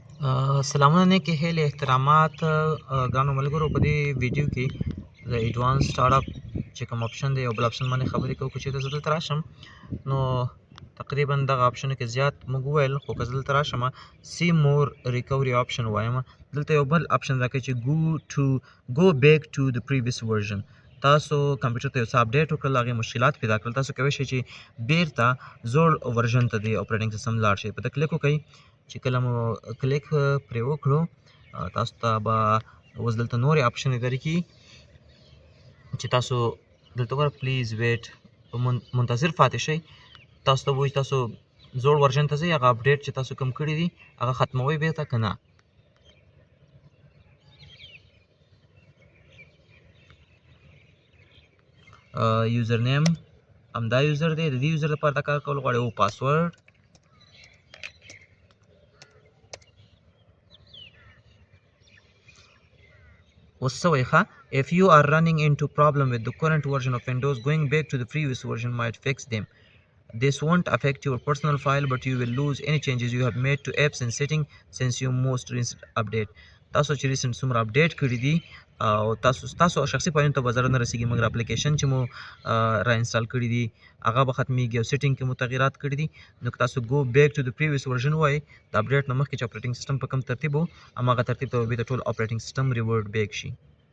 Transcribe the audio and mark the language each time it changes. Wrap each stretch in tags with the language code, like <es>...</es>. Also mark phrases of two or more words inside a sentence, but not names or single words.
<ps>سلامونه نیکې هیلې احترامات ګرانو ملګرو. په دې ویډیو کې د</ps> <en>advanced startup</en> <ps>چې کوم آپشن دی یو بل آپشن باندې خبرې کوو. که چېرته زه دلته راشم نو تقریبا دغه آپشنو کې زیات موږ وویل، خو که زه دلته راشم</ps> <en>see more recovery option</en> <ps>وایم، دلته یو بل آپشن راکوي چې</ps> <en>go back to the previous version.</en> <ps>تاسو کمپیوټر ته یو څه اپډیټ وکړل، هغې مشکلات پیدا کړل، تاسو کولی شئ چې بیرته زوړ ورژن ته د اپریټنګ سیسټم لاړ شئ. په ده کلیک وکړئ. چې کله مو کلیک پرې وکړو تاسو ته به اوس دلته نورې آپشنې درکړي چې تاسو دلته وګوره</ps> <en>please wait</en> <ps>منتظر پاتې شئ. تاسو ته به وایي تاسو زوړ ورژن ته ځئ، هغه اپډیټ چې تاسو کوم کړي دي هغه ختموئ بیرته که نه. یوزر نیم همدا یوزر دی، د دې یوزر لپاره دا کار کول غواړئ او پاسورډ</ps> <en>if you are running into problem with the current version of Windows, going back to the previous version might fix them. This won't affect your personal file, but you will lose any changes you have made to apps and settings since your most recent update.</en> <ps>تاسو چې ریسنټ څومره اپډیټ کړي دي او تاسو شخصي فایلونو ته به ضرر نه رسېږي، مګر اپلیکیشن چې مو را انسټال کړي دي هغه به ختمېږي او سیټینګ کې مو تغیرات کړي دي. نو که تاسو</ps> <en>go back to the previous version</en> <ps>وایي، د اپډیټ نه مخکې چې اپریټنګ سیسټم په کوم ترتیب و هماغه ترتیب ته به د ټول اپریټنګ سیسټم</ps> <en>revert back</en> <ps>شي.</ps>